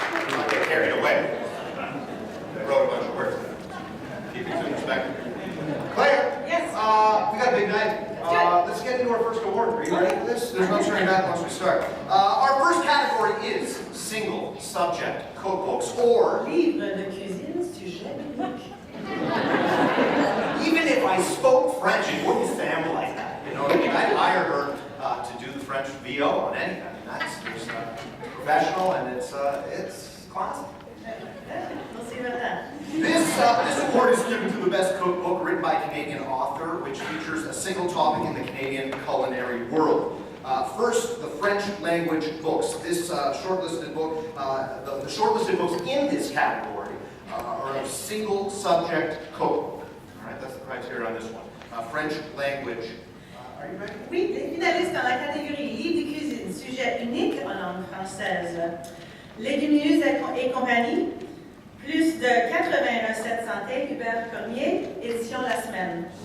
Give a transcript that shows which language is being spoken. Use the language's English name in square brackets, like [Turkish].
[English] Don't get carried away. I wrote a bunch of words. Keep things in perspective. Claire, Yes. we got a big night. Let's get into our first award. Are you ready for this? There's no turning back once we start. Our first category is single subject cookbooks, or [French] Livre de cuisine, sujet unique. [English] even if I spoke French, it wouldn't sound like that. You know what I mean? I'd hire her to do the French VO on anything. That's just professional and it's classic. We'll see about that. This award is given to the best cookbook written by a Canadian author, which features a single topic in the Canadian culinary world. First, the French language books. This shortlisted book, the shortlisted books in this category are a single subject cookbook. All right, that's the criteria on this one. French language. Are you ready? [French] Oui, les finalistes dans la catégorie livre de cuisine, sujet unique en langue française. Légumineuses et compagnie, plus de 80 recettes santé, Hubert Cormier, édition La Semaine.